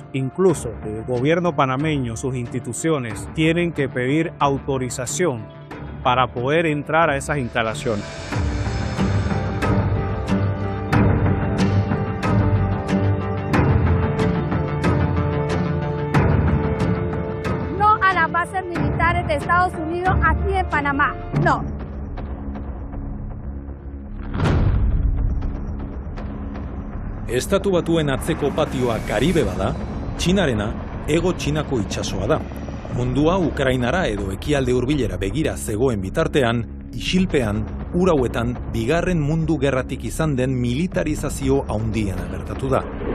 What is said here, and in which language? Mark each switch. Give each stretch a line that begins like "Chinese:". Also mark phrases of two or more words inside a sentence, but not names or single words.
Spanish: Incluso el gobierno panameño, sus instituciones, tienen que pedir autorización para poder entrar a esas instalaciones. Bases militares de Estados Unidos aquí en Panamá. No.
Basque: Estatu Batuen atzeko patioa Karibe bada, Txinarena Hego Txinako itsasoa da. Mundua Ukrainara edo ekialde hurbilera begira zegoen bitartean, isilpean, ur hauetan bigarren mundu gerratik izan den militarizazio handiena gertatu da.